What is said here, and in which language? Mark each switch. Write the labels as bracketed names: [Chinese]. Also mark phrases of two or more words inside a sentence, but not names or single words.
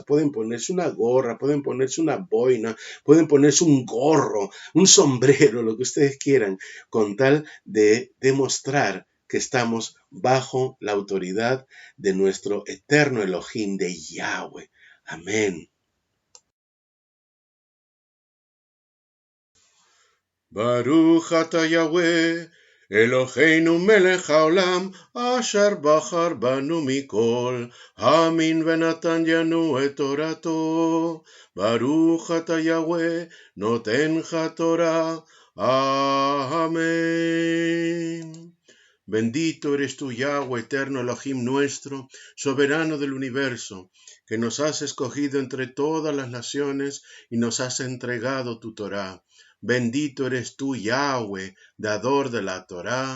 [Spanish] Pueden ponerse una gorra, pueden ponerse una boina, pueden ponerse un gorro, un sombrero, lo que ustedes quieran, con tal de demostrar que estamos bajo la autoridad de nuestro eterno Elohim, de Yahweh. Amén. [Hebrew] ברוך אתה יהוה אלהינו מלך העולם אשר בחר בנו מכל העמים ונתן לנו את תורתו. ברוך אתה יהוה נותן התורה. [Spanish] Amén. Bendito eres tú, Yahweh, eterno Elohim nuestro, soberano del universo, que nos has escogido entre todas las naciones y nos has entregado tu Torá. Bendito eres tú, Yahweh, dador de la Torá.